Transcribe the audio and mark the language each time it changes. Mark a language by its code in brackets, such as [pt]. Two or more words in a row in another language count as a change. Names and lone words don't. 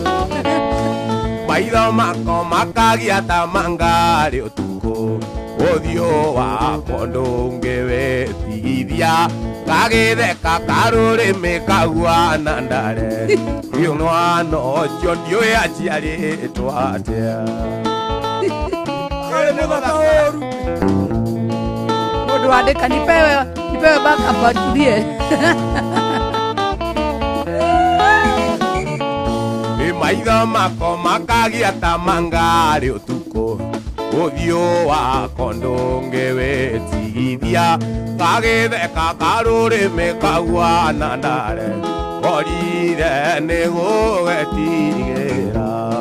[ki] Maitho mako makagia ta mangari ũtukũ, ũthiũ wakwa ndũngĩwĩtithia, gagĩtheka karũrĩmĩ kahuana ndare, rĩu mwana ũcio ndiũĩ aciarĩtwo atĩa. [sw] Mundu andika nipewe backup atulie. [ki] Maitho mako makagia ta mangari ũtukũ, ũthiũ wakwa ndũngĩwĩtithia, gagĩtheka karũrĩmĩ kahuana ndare, korire nĩ gũgetigĩra.